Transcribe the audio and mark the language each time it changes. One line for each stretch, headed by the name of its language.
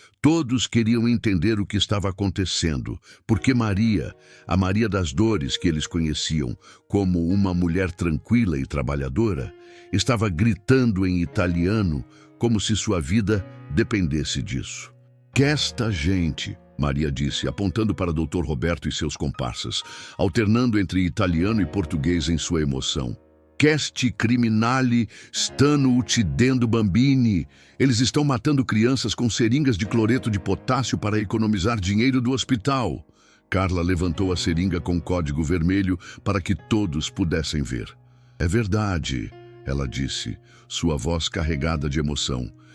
Portuguese: Todos queriam entender o que estava acontecendo, porque Maria, a Maria das Dores que eles conheciam como uma mulher tranquila e trabalhadora, estava gritando em italiano como se sua vida dependesse disso. "Que esta gente", Maria disse, apontando para Dr. Roberto e seus comparsas, alternando entre italiano e português em sua emoção.
Italian: "Questi criminali stanno uccidendo bambini."
Portuguese: Eles estão matando crianças com seringas de cloreto de potássio para economizar dinheiro do hospital. Carla levantou a seringa com código vermelho para que todos pudessem ver. "É verdade", ela disse, sua voz carregada de emoção.